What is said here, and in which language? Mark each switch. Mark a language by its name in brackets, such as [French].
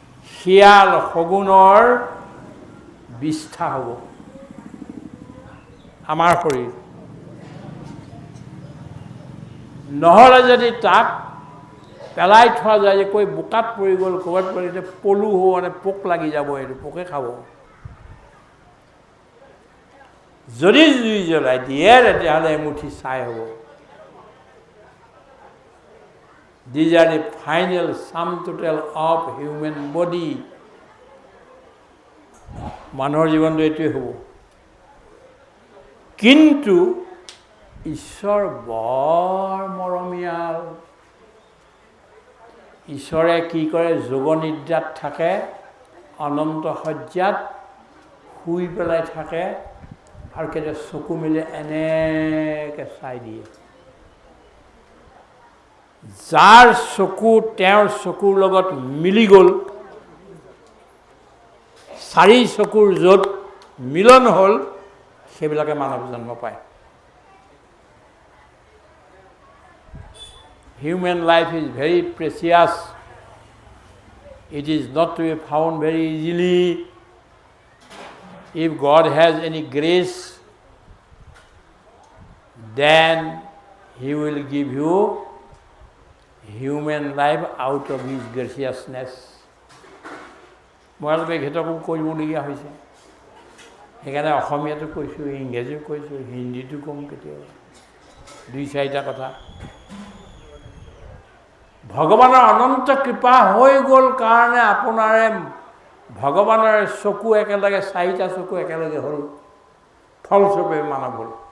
[Assamese] শিয়াল শগুনৰ বিষ্ঠা হ'ব আমাৰ শৰীৰ, নহ'লে যদি তাক পেলাই থোৱা যায় যে কৈ বোকাত পৰি গ'ল, ক'ৰবাত পৰি পলু হ'ব, মানে পোক লাগি যাব, এইটো পোকে খাব। যদি জুই জ্বলাই দিয়ে তেতিয়াহ'লে এমুঠি ছাই হ'ব। [English] These are the final sum total of human body. [Assamese] মানুহৰ জীৱনটো এইটোৱে হ'ব। কিন্তু ঈশ্বৰ বৰ মৰমীয়াল। ঈশ্বৰে কি কৰে, যোগনিদ্ৰাত থাকে, অনন্ত শয্যাত শুই পেলাই থাকে, আৰু কেতিয়া চকু মেলি এনেকৈ চাই দিয়ে। যাৰ চকু তেওঁৰ চকুৰ লগত মিলি গ'ল, চাৰি চকুৰ য'ত মিলন হ'ল, সেইবিলাকে মানৱ জন্ম পায়। [English] Human life is very precious. It is not to be found very easily. If God has any grace, then He will give you human life out of His graciousness. [Assamese] মই অলপ এখেতকো কৰিবলগীয়া হৈছে, সেইকাৰণে অসমীয়াটো কৈছোঁ, ইংৰাজীও কৈছোঁ, হিন্দীটো ক'ম কেতিয়াবা, দুই চাৰিটা কথা। ভগৱানৰ অনন্ত কৃপা হৈ গ'ল কাৰণে আপোনাৰে ভগৱানৰ চকু একেলগে, চাৰিটা চকু একেলগে হ'ল, ফলস্বৰূপে মানৱ হ'ল।